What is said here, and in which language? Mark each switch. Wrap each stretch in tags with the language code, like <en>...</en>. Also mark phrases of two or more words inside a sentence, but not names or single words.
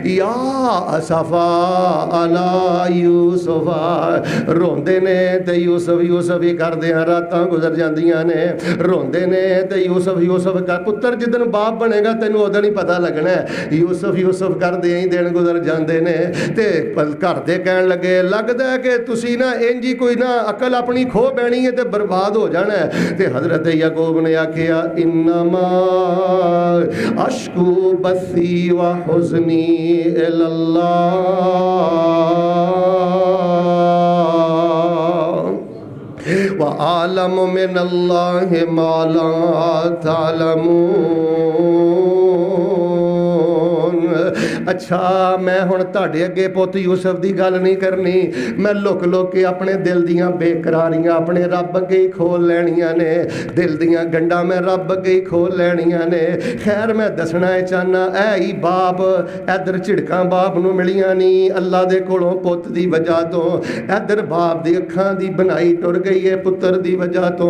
<ar>يا أسفى على يوسف,</ar> <pa>ਰੋਂਦੇ ਨੇ ਤੇ ਯੂਸੁਫ਼ ਯੂਸੁਫ਼ ਹੀ ਕਰਦੇ ਹੈਂ, ਰਾਤਾਂ ਗੁਜ਼ਰ ਜਾਂਦੀਆਂ ਨੇ, ਰੋਂਦੇ ਨੇ ਤੇ ਯੂਸੁਫ਼ ਯੂਸੁਫ਼ ਕਰ। ਪੁੱਤਰ ਜਿੱਦਣ ਬਾਪ ਬਣੇਗਾ ਤੈਨੂੰ ਉੱਦਣ ਹੀ ਪਤਾ ਲੱਗਣਾ ਹੈ। ਯੂਸੁਫ਼ ਯੂਸੁਫ਼ ਕਰਦੇ ਹੀ ਦਿਨ ਗੁਜ਼ਰ ਜਾਤੇ ਨੇ। ਤੇ ਘਰ ਦੇ ਕਹਿਣ ਲੱਗੇ, ਲੱਗਦਾ ਹੈ ਕਿ ਤੁਸੀਂ ਨਾ ਇੰਜ ਹੀ ਕੋਈ ਨਾ ਅਕਲ ਅਪਣੀ ਖੋ ਬੈਣੀ ਹੈ ਤੇ ਬਰਬਾਦ ਹੋ ਜਾਣਾ ਹੈ। ਤੇ ਹਜ਼ਰਤ ਯਾਕੂਬ ਨੇ ਆਖਿਆ,</pa> <ar>إنما أشكو بثي وحزني إلى الله وأعلم من الله ما لا تعلمون.</ar> <pa>ਅੱਛਾ ਮੈਂ ਹੁਣ ਤੁਹਾਡੇ ਅੱਗੇ ਪੁੱਤ ਯੂਸੁਫ਼ ਦੀ ਗੱਲ ਨਹੀਂ ਕਰਨੀ, ਮੈਂ ਲੁਕ ਲੁਕ ਕੇ ਅਪਣੇ ਦਿਲ ਦੀਆਂ ਬੇਕਰਾਰੀਆਂ ਅਪਣੇ ਰੱਬ ਅੱਗੇ ਹੀ ਖੋਲ੍ਹ ਲੈਣੀਆਂ ਨੇ, ਦਿਲ ਦੀਆਂ ਗੰਢਾਂ ਮੈਂ ਰੱਬ ਅੱਗੇ ਹੀ ਖੋਲ੍ਹ ਲੈਣੀਆਂ ਨੇ। ਖ਼ੈਰ ਮੈਂ ਦੱਸਣਾ ਚਾਹਣਾ, ਐ ਹੀ ਬਾਪ ਇੱਧਰ ਝਿੜਕਾਂ ਬਾਪ ਨੂੰ ਮਿਲੀਆਂ ਨਹੀਂ ਅੱਲਾਹ ਦੇ ਕੋਲੋਂ ਪੁੱਤ ਦੀ ਵਜ੍ਹਾ ਤੋਂ, ਇੱਧਰ ਬਾਪ ਦੀ ਅੱਖਾਂ ਦੀ ਬਣਾਈ ਟੁਰ ਗਈ ਹੈ ਪੁੱਤਰ ਦੀ ਵਜ੍ਹਾ ਤੋਂ।</pa>